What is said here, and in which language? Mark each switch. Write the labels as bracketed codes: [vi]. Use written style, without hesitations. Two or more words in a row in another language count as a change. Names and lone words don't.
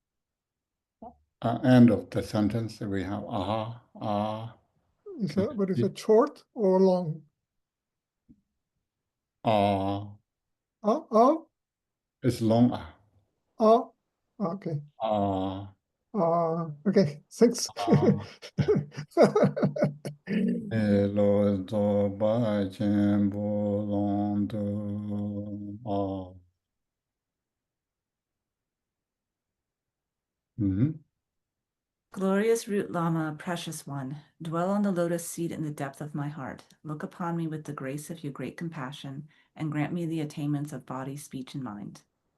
[en] End of the sentence, we have ah, ah. But is it short or long? Ah. Ah? It's long ah. Ah? Okay. Ah. Okay, thanks. Ah. Lo zo ba chen bo long do ah. Glorious Root Lama, precious one, dwell on the lotus seat in the depth of my heart. Look upon me with the grace of your great compassion, and grant me the attainments of body, speech, and mind.